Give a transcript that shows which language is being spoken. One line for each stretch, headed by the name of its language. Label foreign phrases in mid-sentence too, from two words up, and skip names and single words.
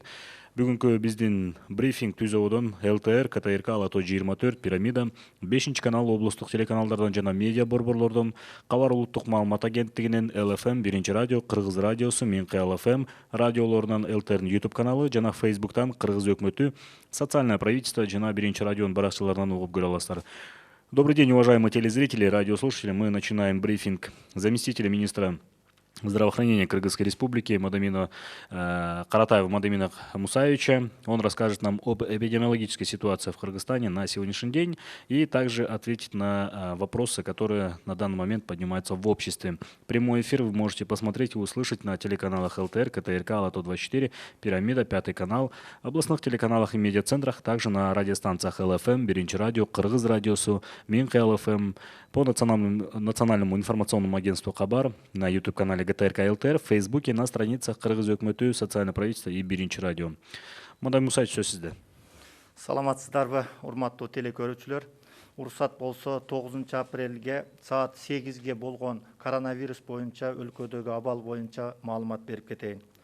Kyrgyz: Бүгүнкү биздин брифинг Түзөбүдөн ЛТР, КТРК, Алато 24, Пирамида, 5 канал, облустук телеканалдардан жана медиа борборлордон, Кабар улуттук маалымат агенттигинин, ЛФМ, 1 радио, Кыргыз радиосу, Минкы ЛФМ радиолорунан, ЛТРнин YouTube каналы жана Facebooктан Кыргыз өкмөтү,
Russian: социальное правительство
Kyrgyz: жана 1 радионун баракчаларынан угуп көрө аласыздар.
Russian: Добрый день, уважаемые телезрители, радиослушатели. Мы начинаем брифинг заместителя министра здравоохранения Кыргызской Республики Каратаева Мадамина Мусаевича. Он расскажет нам об эпидемиологической ситуации в Кыргызстане на сегодняшний день и также ответит на вопросы, которые на данный момент поднимаются в обществе. Прямой эфир вы можете посмотреть и услышать на телеканалах ЛТР, КТРК, Алато 24, Пирамида, 5 канал, областных телеканалах и медиацентрах, также на радиостанциях ЛФМ, 1 радио, Кыргыз радиосу, Минкы ЛФМ, по национальному информационному агентству Кабар, на YouTube-канале ГТРК ЛТР, в Фейсбуке, на страницах Кыргыз өкмөтү, социальное правительство и 1 радио.
Kyrgyz: Мадам Мусаевич, сөз сизде. Саламатсыздарбы, урматтуу телекөрүүчүлөр. Уруксат болсо 9 апрелге саат 8ге болгон коронавирус боюнча өлкөдөгү абал боюнча маалымат берип кетейин.